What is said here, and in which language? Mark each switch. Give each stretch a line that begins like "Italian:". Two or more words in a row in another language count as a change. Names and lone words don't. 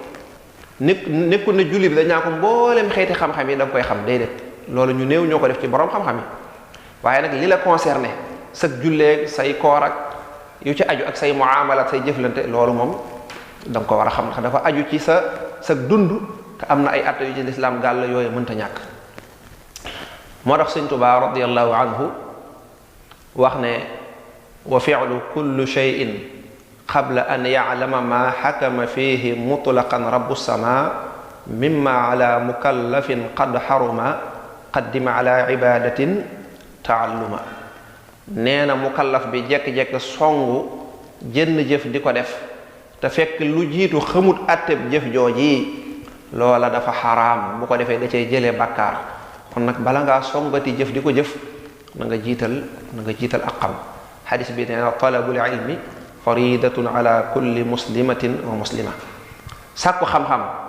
Wolof: nekkul ne julli bi dañaa ko mboolem xeeti xam-xam yi da nga koy xam déedéet loolu ñu néew ñoo ko def ci borom xam-xam yi waaye nag li la concerné sag julleeg say koor ak yu ci aju ak say muamalat say jëflante loolu moom da nga ko war a xam ndax dafa aju ci sa dund te am na ay atte yu ci lislaam gàll yooyu mënta ñàkk moo tax sëñ Tuubaa
Arabic: رضي الله عنه
Wolof: wax ne
Arabic: وفعل كل شيء قبل أن يعلم ما حكم فيه مطلقا رب السما مما على المكلف قد حرم قدم على عبادة تعلما
Wolof: nee na mukallaf bi jekk-jekk songu jënn jëf di ko def te fekk lu jiitu xamut atteb jëf jooji loola dafa xaraam bu ko defee da cay jëlee bàkkaar kon nag bala ngaa songati jëf di ko jëf na nga jiital ak xam xadis bi nee na
Arabic: طلب العلم فريضة على كل مسلمة ومسلمة
Wolof: sàkku xam-xam